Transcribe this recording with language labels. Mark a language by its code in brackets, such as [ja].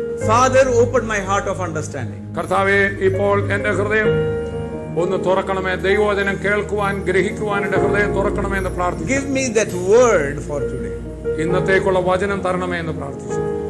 [en] Father, open my heart of understanding. [ml] കർത്താവേ, ഇപ്പോൾ എന്റെ ഹൃദയം ഒന്ന് തുറക്കണമേ. ദൈവവചനം കേൾക്കുവാൻ, ഗ്രഹിക്കുവാൻ എന്റെ ഹൃദയം തുറക്കണമേ എന്ന് പ്രാർത്ഥിച്ചു. [en] Give me that word for today. [ml] ഇന്നത്തേക്കുള്ള വചനം തരണമേ എന്ന് പ്രാർത്ഥിച്ചു.